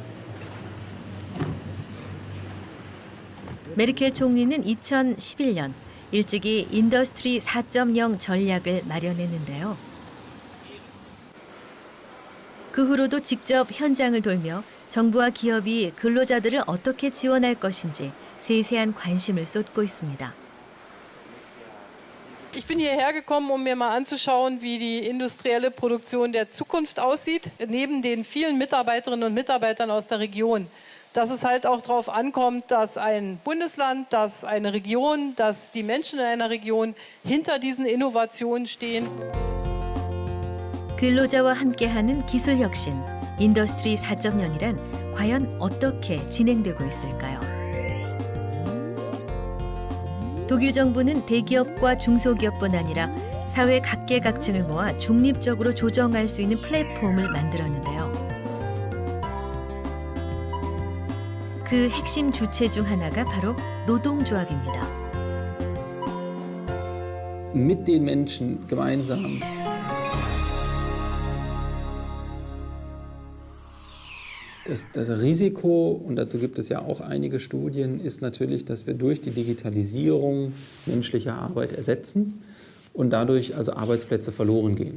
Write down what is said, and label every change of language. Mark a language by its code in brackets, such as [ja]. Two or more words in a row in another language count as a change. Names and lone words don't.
[ko] 메르켈 총리는 2011년 일찍이 인더스트리 4.0 전략을 마련했는데요. 그 후로도 직접 현장을 돌며 정부와 기업이 근로자들을 어떻게 지원할 것인지 세세한 관심을 쏟고 있습니다. [de] Ich bin hierher gekommen, um mir mal anzuschauen, wie die industrielle Produktion der Zukunft aussieht, neben den vielen Mitarbeiterinnen und Mitarbeitern aus der Region. Dass es halt auch darauf ankommt, dass ein Bundesland, dass eine Region, dass die Menschen in einer Region hinter diesen Innovationen stehen. [ko] 근로자와 함께하는 기술 혁신, 인더스트리 4.0이란 과연 어떻게 진행되고 있을까요? 독일 정부는 대기업과 중소기업뿐 아니라 사회 각계각층을 모아 중립적으로 조정할 수 있는 플랫폼을 만들었는데요. 그 핵심 주체 중 하나가 바로 노동조합입니다. [de] Mit den Menschen gemeinsam Das Risiko, und dazu gibt es ja auch einige Studien, ist natürlich, dass wir durch die Digitalisierung menschliche Arbeit ersetzen und dadurch also Arbeitsplätze verloren gehen.